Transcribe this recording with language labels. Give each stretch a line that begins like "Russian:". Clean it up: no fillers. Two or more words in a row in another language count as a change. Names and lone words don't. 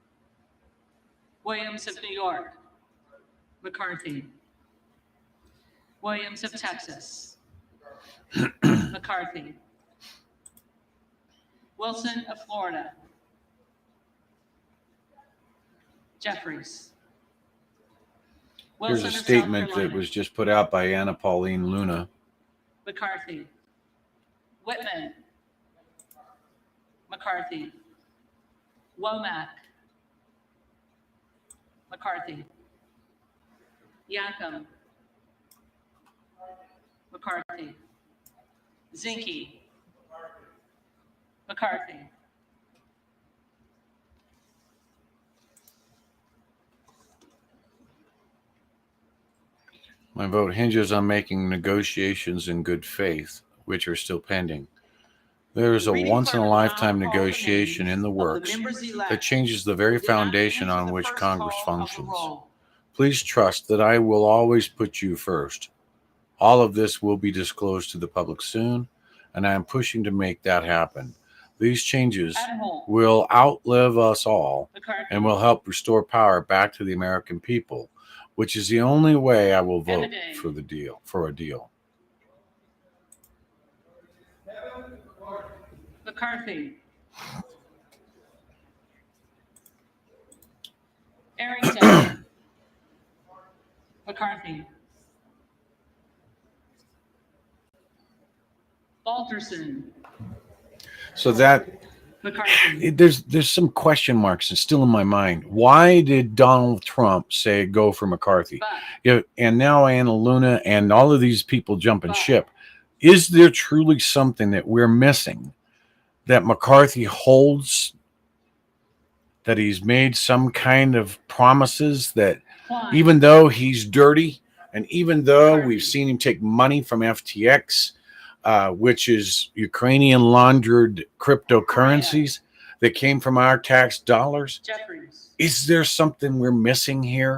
English: Williams of New York, McCarthy, Williams of Texas. McCarthy. Wilson of Florida. Jeffries. Here's Wilson a of South statement that Carolina. was just put out by Anna Pauline Luna. McCarthy. Whitman. McCarthy. Womack. McCarthy. Yakum. McCarthy. Zinke. McCarthy. My vote hinges on making negotiations in good faith, which are still pending. There is a once-in-a-lifetime negotiation in the works that changes the very foundation on which Congress functions. Please trust that I will always put you first. All of this will be disclosed to the public soon, and I am pushing to make that happen. These changes will outlive us all and will help restore power back to the American people, which is the only way I will vote for a deal. McCarthy. Arrington. McCarthy. Balterson. So that McCarthy. there's some question marks and still in my mind. Why did Donald Trump say go for McCarthy? And now Anna Luna and all of these people jumping ship. Is there truly something that we're missing that McCarthy holds, that he's made some kind of promises that even though he's dirty and even though we've seen him take money from FTX, which is Ukrainian laundered cryptocurrencies that came from our tax dollars, is there something we're missing here?